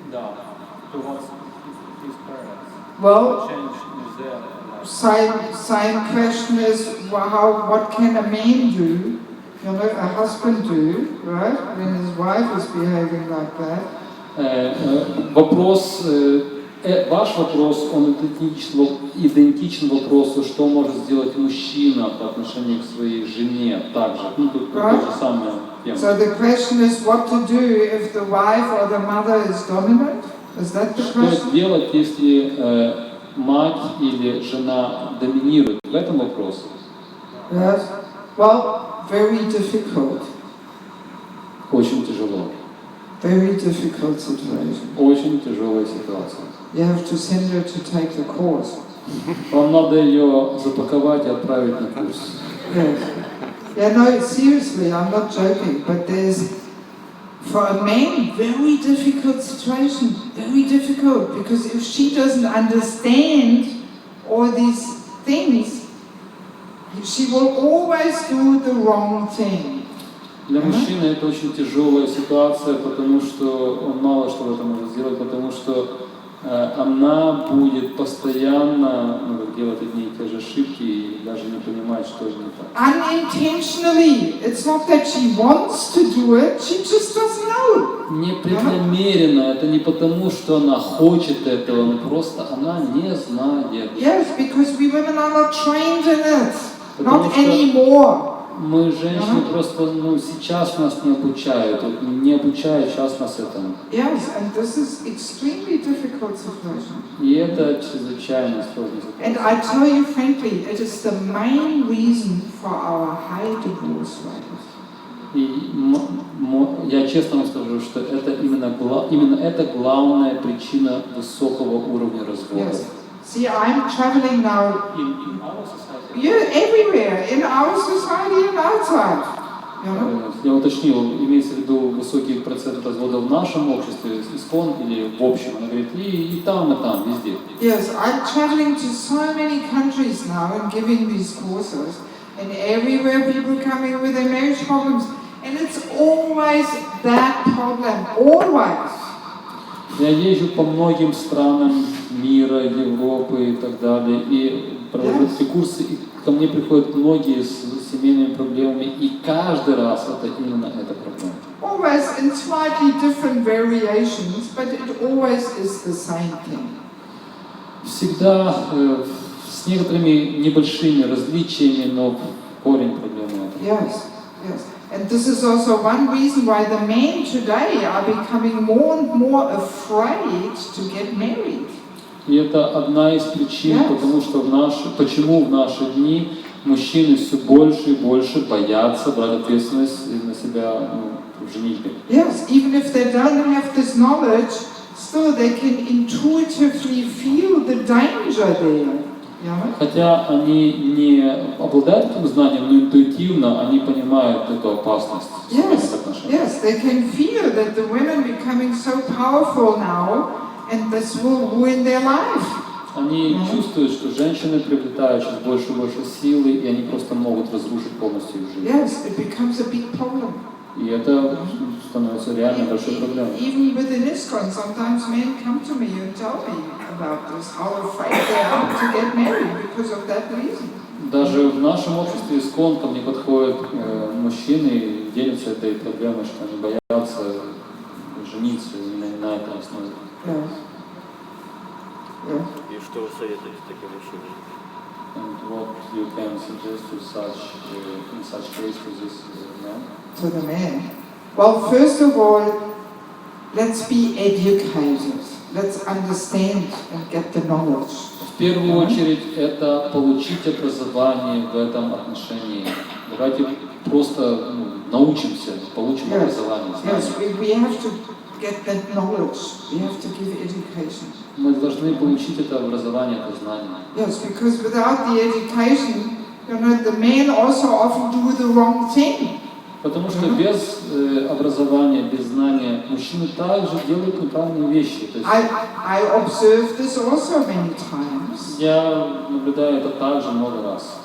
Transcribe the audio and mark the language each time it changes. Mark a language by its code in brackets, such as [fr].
[en] Да, towards his parents. Well, Change is there. same question is what can a man do? A husband do, right? When his wife is behaving like that. [ru] Ваш вопрос, он идентичен вопросу, что может сделать мужчина по отношению к своей жене также. Тут то же самое тема. [en] So the question is what to do if the wife or the mother is dominant. Is that the [ru] Что [en] question? [ru] делать, если мать или жена доминирует? В этом вопрос. [en] Yes. Well, very difficult. [ru] Очень тяжело. [en] Very difficult situation. [ru] Очень тяжелая ситуация. [en] You have to send her to take the course. [ru] Вам надо ее запаковать и отправить на курс. [en] Yes. Yeah, no, seriously, I'm not joking, but there's, for a man, very difficult situation. Very difficult, because if she doesn't understand all these things, she will always do the wrong thing. [ru] Для мужчины это очень тяжелая ситуация, потому что он мало что в этом может сделать, потому что она будет постоянно делать одни и те же ошибки и даже не понимать, что же не так. [en] Unintentionally. It's not that she wants to do it, she just doesn't know. [ru] Непреднамеренно, это не потому, что она хочет этого, но просто она не знает. [en] Yes, because we women are not trained in it. [ru] Потому [en] Not [ru] что [en] anymore. [ru] мы, женщины, просто сейчас нас не обучают, не обучают сейчас нас этому. [en] Yes, and this is extremely difficult situation. [ru] И это чрезвычайно сложная [en] And [ru] ситуация. [en] I tell you frankly, it is the main reason for our high divorce rate. [ru] И я честно вам скажу, что это именно это главная причина высокого уровня развода. [en] Yes. See, I'm traveling now. In our society. Yeah, everywhere, in our society and outside. You know? [ru] Я уточнил, имеется в виду высокий процент разводов в нашем обществе, искон или в общем. Она говорит, и там, везде. [en] Yes, I'm traveling to so many countries now and giving these courses, and everywhere people coming with their marriage problems, and it's always that problem, always. [ru] Я езжу по многим странам мира, Европы и так далее, и провожу эти курсы, и ко мне приходят многие с семейными проблемами, и каждый раз это именно эта проблема. [en] Always in slightly different variations, but it always is the same thing. [ru] Всегда с некоторыми небольшими различиями, но корень проблемы это. [en] Yes, yes. And this is also one reason why the men today are becoming more and more afraid to get married. [ru] И это одна из причин, потому что почему в наши дни мужчины все больше и больше боятся брать ответственность на себя в женитьбе. [en] Yes, even if they don't have this knowledge, still they can intuitively feel the danger there. [ru] Хотя они не обладают этим знанием, но интуитивно они понимают эту опасность. [en] Yes, they can feel that the women becoming so powerful now, and this will ruin their life. [ru] Они чувствуют, что женщины приобретают сейчас больше и больше силы, и они просто могут разрушить полностью их жизнь. [en] Yes, it becomes a big problem. [ru] И это становится реально большой проблемой. [en] Even within ISKCON, sometimes men come to me and tell me about this, how afraid they are to get married because of that reason. [ru] Даже в нашем обществе ИСКОН ко мне подходят мужчины и делятся этой проблемой, что они боятся жениться именно на этой основе. И что вы советуете таким мужчинам? [en] And what you can suggest to in such case to this man? To the man. Well, first of all, let's be educated. Let's understand and get the knowledge. [ru] В первую очередь это получить образование в этом отношении. Давайте просто научимся, получим образование, знания. [en] Yes, we have to get that knowledge. We have to give education. [ru] Мы должны получить это образование, это знание. [en] Yes, because without the education, the men also often do the wrong thing. [ru] Потому что без образования, без знания мужчины также делают неправильные вещи. [en] I observed this also many times. [ru] Я наблюдаю это также много раз.